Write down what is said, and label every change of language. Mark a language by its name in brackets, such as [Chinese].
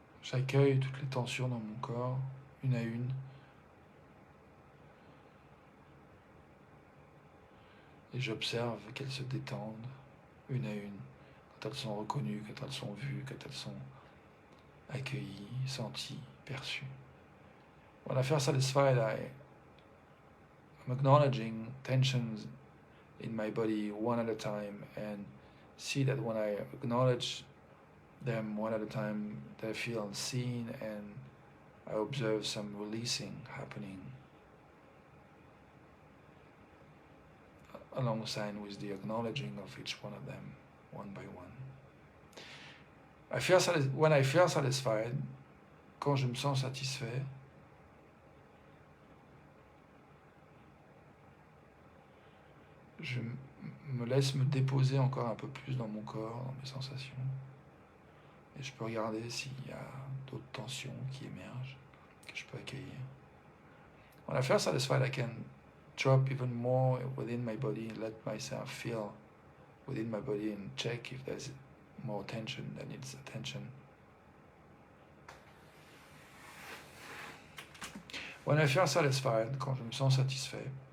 [French] j'accueille toutes les tensions dans mon corps, une à une, et j'observe qu'elles se détendent, une à une, quand elles sont reconnues, quand elles sont vues, quand elles sont accueillies, senties, perçues. [English] When I feel satisfied, I'm acknowledging tensions in my body one at a time, and see that when I acknowledge them one at a time, they feel seen, and I observe some releasing happening alongside with the acknowledging of each one of them, one by one. When I feel satisfied, [French] quand je me sens satisfait, je me laisse me déposer encore un peu plus dans mon corps, dans mes sensations. Et je peux regarder s'il y a d'autres tensions qui émergent, que je peux accueillir. [English] When I feel satisfied, I can drop even more within my body and let myself feel within my body and check if there's more tension that needs attention. When I feel satisfied, [French] quand je me sens satisfait,